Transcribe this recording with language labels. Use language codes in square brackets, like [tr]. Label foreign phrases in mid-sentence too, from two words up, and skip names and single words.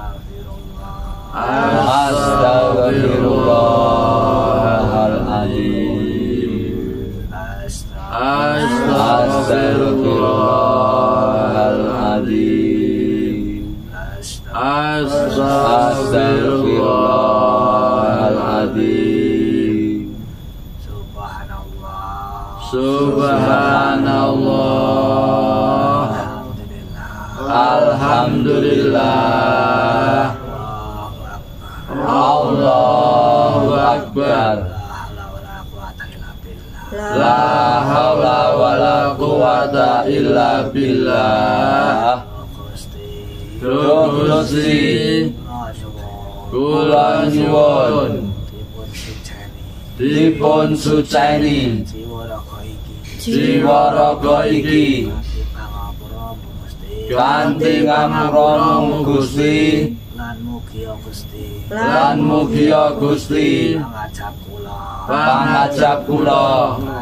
[ar] أستغفر الله العظيم, أستغفر الله العظيم أستغفر الله العظيم, سبحان الله الحمد لله, الله أكبر لا حول ولا قوة إلا بالله. [jv] Duh Gusti, kula nyuwun dipun suceni jiwa raga iki kanthi ngapura Gusti, lan mugia Gusti pangajab kula